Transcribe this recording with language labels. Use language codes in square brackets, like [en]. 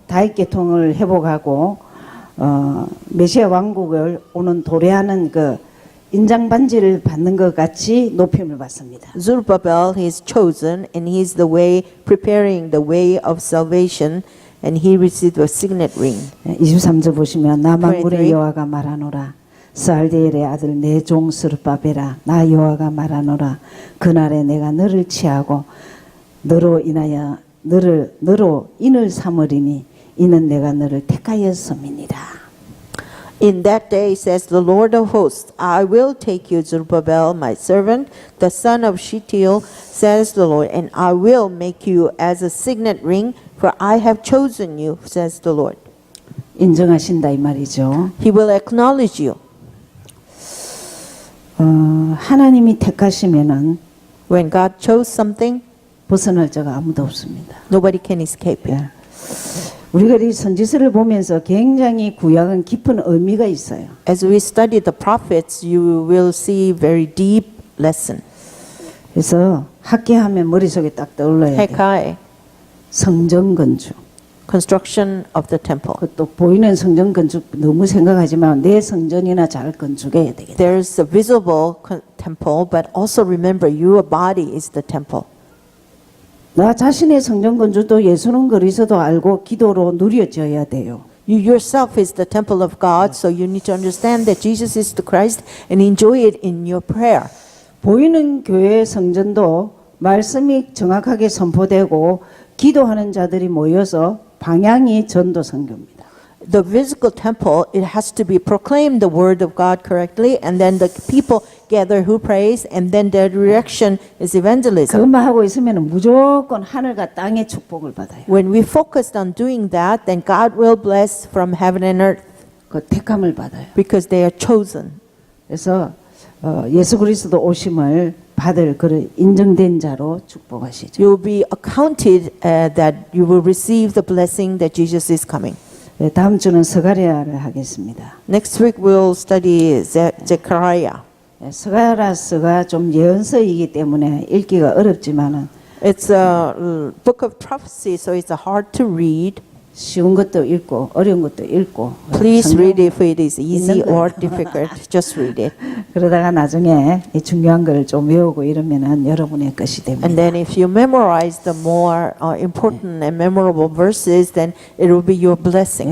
[ko] 다윗 계통을 회복하고 메시아 왕국을 오는 도래하는 그 인장 반지를 받는 것 같이 높임을 받습니다. [en] Zerubbabel is chosen, and he is the way, preparing the way of salvation, and he received a signet ring. [ko] 23절 보시면 나 만군의 [en] 23. [ko] 여호와가 말하노라. 스알디엘의 아들 내 종 스룹바벨아 나 여호와가 말하노라. 그날에 내가 너를 취하고 너로 인하여 너로 인을 삼으리니 이는 내가 너를 택하였음이니라. [en] In that day, says the Lord of hosts, I will take you, Zerubbabel, my servant, the son of Shealtiel, says the Lord, and I will make you as a signet ring, for I have chosen you, says the Lord. [ko] 인정하신다 이 말이죠. [en] He will acknowledge you. [ko] 하나님이 택하시면은 [en] When God chose something, [ko] 벗어날 자가 아무도 없습니다. [en] nobody can escape it. [ko] 예. 우리가 이 선지서를 보면서 굉장히 구약은 깊은 의미가 있어요. [en] As we study the prophets, you will see very deep lesson. [ko] 그래서 학계하면 머릿속에 딱 떠올라야 돼요. [en] Hekai, [ko] 성전 건축. [en] construction of the temple. [ko] 그것도 보이는 성전 건축 너무 생각하지만 내 성전이나 잘 건축해야 되겠다. [en] There's a visible temple, but also remember your body is the temple. [ko] 나 자신의 성전 건축도 예수는 그리스도 알고 기도로 누려져야 돼요. [en] You yourself is the temple of God, so you need to understand that Jesus is the Christ and enjoy it in your prayer. [ko] 보이는 교회 성전도 말씀이 정확하게 선포되고 기도하는 자들이 모여서 방향이 전도 선교입니다. [en] The physical temple, it has to be proclaimed the word of God correctly, and then the people gather who prays, and then their direction is evangelism. [ko] 그것만 하고 있으면 무조건 하늘과 땅의 축복을 받아요. [en] When we focused on doing that, then God will bless from heaven and earth [ko] 그 택함을 받아요. [en] because they are chosen. [ko] 그래서 예수 그리스도 오심을 받을 그런 인정된 자로 축복하시죠. [en] You will be accounted that you will receive the blessing that Jesus is coming. [ko] 네, 다음 주는 스가랴를 하겠습니다. [en] Next week we'll study Zechariah. [ko] 스가랴서가 좀 예언서이기 때문에 읽기가 어렵지만은 [en] It's a book of prophecy, so it's hard to read. [ko] 쉬운 것도 읽고 어려운 것도 읽고 [en] Please [ko] 성경 [en] read it if it is easy [ko] 있는 거. [en] or difficult. Just read it. [ko] 그러다가 나중에 이 중요한 걸 좀 외우고 이러면은 여러분의 것이 됩니다. [en] And then if you memorize the more important and memorable verses, then it will be your blessing.